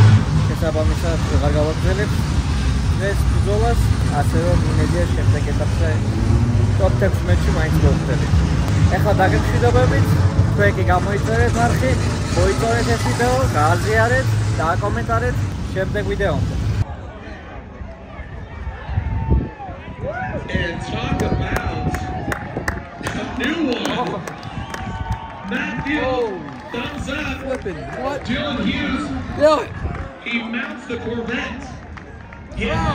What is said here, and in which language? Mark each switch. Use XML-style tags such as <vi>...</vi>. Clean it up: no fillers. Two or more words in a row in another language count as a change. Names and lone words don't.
<ka>შესაბამისად ვეღარ გავაგრძელებთ ეს ბრძოლას, ასე რომ იმედია შემდეგ ეტაპზე top 16-ში მაინც გავხდებით. ეხლა დაგემშვიდობებით, თქვენ კი გამოიწერეთ არხი, მოიწერეთ ეს ვიდეო, გააზიარეთ და აკომენტარეთ შემდეგ ვიდეომდე.</ka> <en>And talk about a new one. Matthew, thumbs up. Flipping what? Dylan Hughes. Dylan. He mounts the Corvette. Yeah.</en>